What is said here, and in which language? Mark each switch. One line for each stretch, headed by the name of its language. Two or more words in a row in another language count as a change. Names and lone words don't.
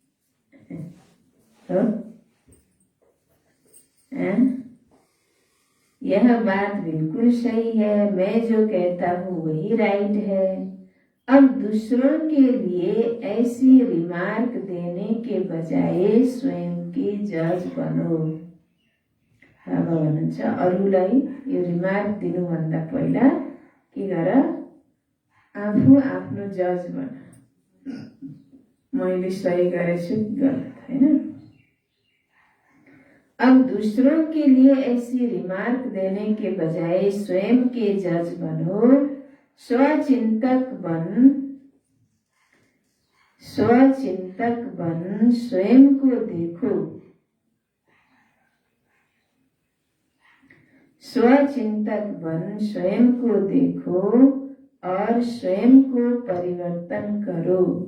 Hindi: तो यह बात बिल्कुल सही है, मैं जो कहता हूँ वही राइट है। अब दूसरों के लिए ऐसी रिमार्क देने के बजाय स्वयं के जज बनो।
Nepali: बाबा भन्नुहुन्छ अरूलाई यो रिमार्क दिनुभन्दा पहिला के गर, आफू आफ्नो जज बन। मैले सही गरेछु गलत, हैन।
Hindi: अब दूसरों के लिए ऐसी रिमार्क देने के बजाय स्वयं के जज बनो। स्वचिंतक बन स्वयं को देखो। स्वचिंतक बन स्वयं को देखो और स्वयं को परिवर्तन करो।